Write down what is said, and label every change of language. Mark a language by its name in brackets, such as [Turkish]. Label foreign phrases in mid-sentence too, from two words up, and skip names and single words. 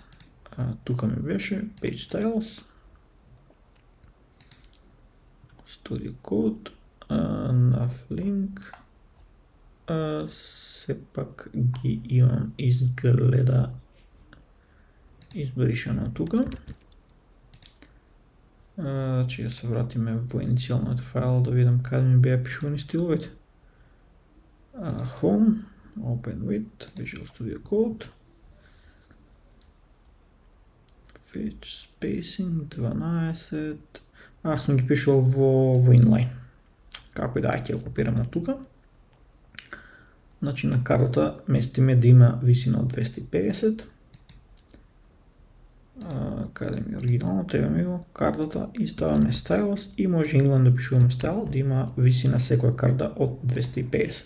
[Macedonian] Тука ми беше [English] Page Styles, [Macedonian] Studio Code, [English] nav link, [Macedonian] сепак ги имам изгледа избришано тука. Ќе се вратиме во иницијалниот файл да видам каде ми беа пишувани стиловите. [English] Home, Open with, Visual Studio Code, Fetch Spacing 12, [Bulgarian] Аз съм ги пишал [English] во inline. [Macedonian] Како и да, ќе ја копирам от тука. Значи на картата местиме да има висина от 250. Каде ми е оригинално, треба ми го картата и ставаме stylus и може inline да пишуваме style, да има висина секоја карта от 250.